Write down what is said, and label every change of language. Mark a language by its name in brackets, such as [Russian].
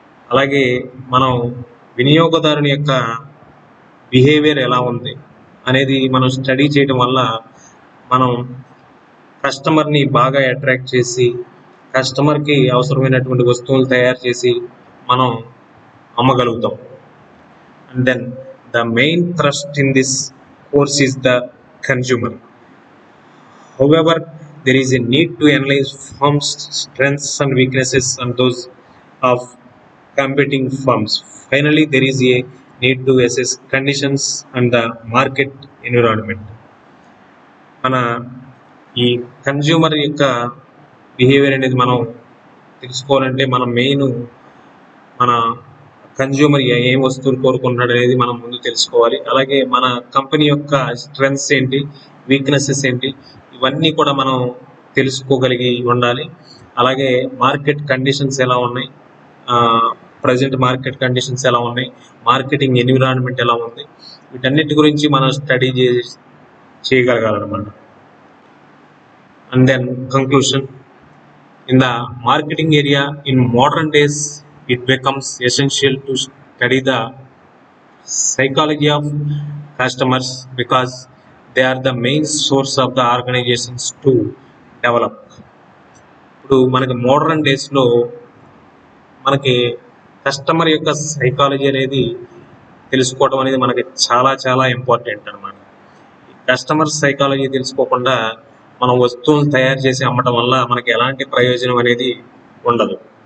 [Telugu] అలాగే మనం వినియోగదారుని యొక్క బిహేవియర్ ఎలా ఉంది అనేది మనం స్టడీ చేయడం వల్ల మనం కస్టమర్ని బాగా అట్రాక్ట్ చేసి కస్టమర్కి అవసరమైనటువంటి వస్తువులు తయారు చేసి మనం అమ్మగలుగుతాం. [English] And then the main thrust in this course is the consumer. However, there is a need to analyze firms' strengths and weaknesses and those of competing firms. Finally, there is a need to assess conditions and the market environment. [Telugu] మన ఈ consumer యొక్క behaviour అనేది మనం తెలుసుకోవాలంటే మనం main మన consumer ఏం వస్తువులు కోరుకుంటున్నాడు అనేది మనం ముందు తెలుసుకోవాలి. అలాగే మన కంపెనీ యొక్క స్ట్రెంగ్త్స్ ఏంటి, వీక్నెసెస్ ఏంటి, ఇవన్నీ కూడా మనం తెలుసుకోగలిగి ఉండాలి. అలాగే మార్కెట్ కండిషన్స్ ఎలా ఉన్నాయి, ప్రజెంట్ మార్కెట్ కండిషన్స్ ఎలా ఉన్నాయి, మార్కెటింగ్ ఎన్విరాన్మెంట్ ఎలా ఉంది, వీటన్నిటి గురించి మనం study చేయగలగాలన్నమాట. And then conclusion, [English] in the marketing area in modern days it becomes essential to study the psychology of customers because they are the main source of the organizations to develop. [Telugu] ఇప్పుడు మనకి modern డేస్లో మనకి customer యొక్క psychology అనేది తెలుసుకోవడం అనేది మనకి చాలా చాలా ఇంపార్టెంట్ అనమాట. కస్టమర్ సైకాలజీ తెలుసుకోకుండా మనం వస్తువులను తయారు చేసి అమ్మటం వల్ల మనకి ఎలాంటి ప్రయోజనం అనేది ఉండదు.